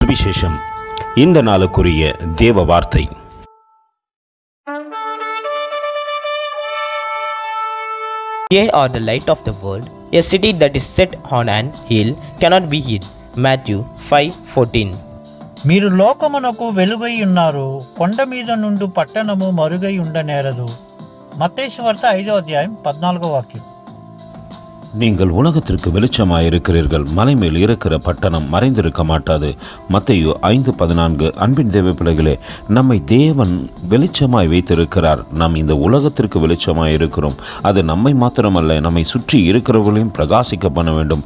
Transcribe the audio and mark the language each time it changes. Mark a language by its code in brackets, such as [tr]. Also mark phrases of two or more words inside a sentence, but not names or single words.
[ta] சுவிசேஷம். இந்த நாளுக்குரிய தேவ வார்த்தை. [en] Ye are the light of the world. A city that is set on an hill cannot be hid. Matthew 5:14. [te] మీరు లోకమునకు వెలుగై ఉన్నారు, కొండ మీద నుండి పట్టణము మరుగై ఉండనేరదు. మత్తయి సువార్త 5వ అధ్యాయం 14వ వాక్యం. [ta] நீங்கள் உலகத்திற்கு வெளிச்சமாயிருக்கிறீர்கள், மலை மேல் இருக்கிற பட்டணம் மறைந்திருக்க மாட்டாது. மத்தேயு 5:14. அன்பின் தேவ பிள்ளைகளே, நம்மை தேவன் வெளிச்சமாய் வைத்திருக்கிறார். நாம் இந்த உலகத்திற்கு வெளிச்சமாய் இருக்கிறோம். அது நம்மை மாத்திரமல்ல, நம்மை சுற்றி இருக்கிறவர்களையும் பிரகாசிக்க பண்ண வேண்டும்.